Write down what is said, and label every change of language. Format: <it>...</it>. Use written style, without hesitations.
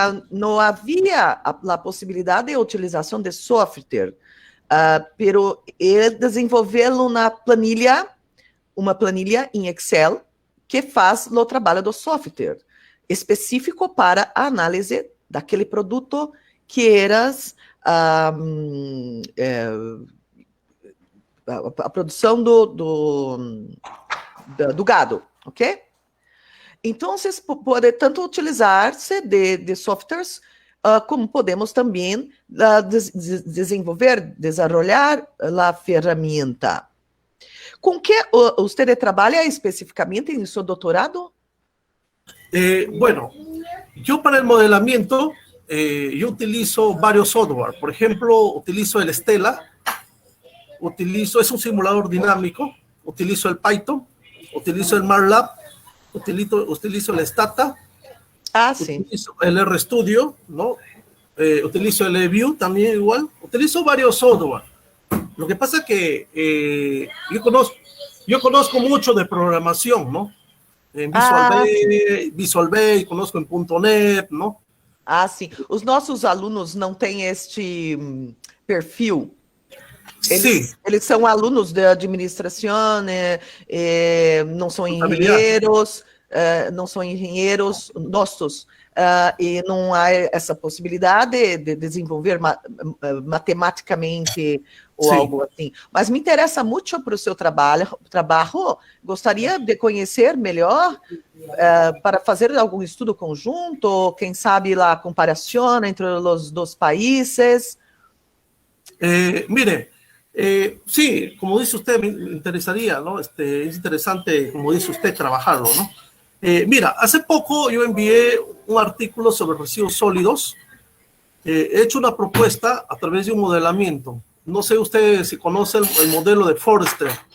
<pt>não havia a possibilidade de utilização de software, pero ele desenvolveu uma planilha em Excel que faz o trabalho do software, específico para a análise daquele produto</pt> <es>que eras</es> <pt>a produção do gado, ok? Então, pode tanto utilizar-se de softwares, como podemos também desenvolver, desenvolver a ferramenta.</pt> <es>¿Con qué usted trabaja específicamente en su doctorado? Bueno, yo para el modelamiento, yo utilizo varios software. Por ejemplo, utilizo el Stella, es un simulador dinámico, utilizo el Python, utilizo el MATLAB, utilizo el Stata, utilizo el RStudio, ¿no? Utilizo el eView también igual, utilizo varios software. Lo que pasa es que yo conozco mucho de programación, ¿no? En Visual Basic, conozco en .NET, ¿no?</es> <pt>Sim. Os nossos alunos não têm este perfil. Eles são alunos de administração, não são engenheiros, nossos, e não há essa possibilidade de desenvolver matematicamente ou algo assim. Mas me interessa muito para o seu trabalho. Gostaria de conhecer melhor para fazer algum estudo conjunto, quem sabe a comparação entre os dois países.</pt> <es>Mire, sí, como dice usted, me interesaría, ¿no? Es interesante, como dice usted, trabajarlo, ¿no? Mira, hace poco yo envié un artículo sobre residuos sólidos. He hecho una propuesta a través de un modelamiento. No sé usted si conoce el modelo de Forster.</es>